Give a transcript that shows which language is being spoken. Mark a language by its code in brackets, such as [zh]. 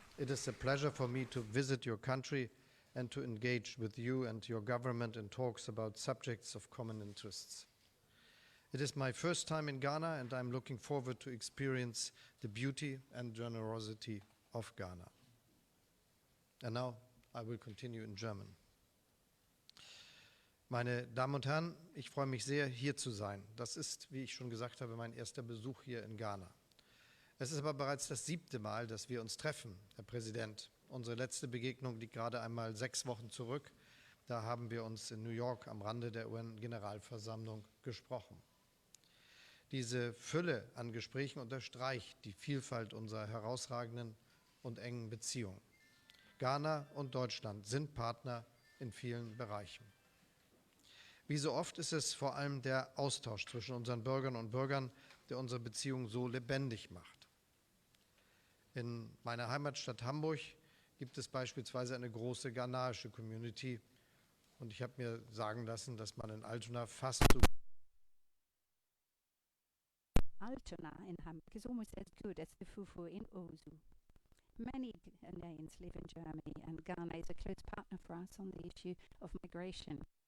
[en] It is a pleasure for me to visit your country and to engage with you and your government in talks about subjects of common interests. It is my first time in Ghana, and I'm looking forward to experience the beauty and generosity of Ghana. And now I will continue in German. [de] Meine Damen und Herren, ich freue mich sehr, hier zu sein. Das ist, wie ich schon gesagt habe, mein erster Besuch hier in Ghana. Es ist aber bereits das 7. Mal, dass wir uns treffen, Herr Präsident. Unsere letzte Begegnung liegt gerade einmal 6 Wochen zurück. Da haben wir uns in New York am Rande der UN-Generalversammlung gesprochen. Diese Fülle an Gesprächen unterstreicht die Vielfalt unserer herausragenden und engen Beziehungen. Ghana und Deutschland sind Partner in vielen Bereichen. Wie so oft ist es vor allem der Austausch zwischen unseren Bürgerinnen und Bürgern, der unsere Beziehungen so lebendig macht. In meiner Heimatstadt Hamburg gibt es beispielsweise eine große ghanaische Community und ich habe mir sagen lassen, dass man in Altona fast so [en] Altona in Hamburg is almost as good as the fufu in Ozu. Many Ghanaians live in Germany, and Ghana is a close partner for us on the issue of migration.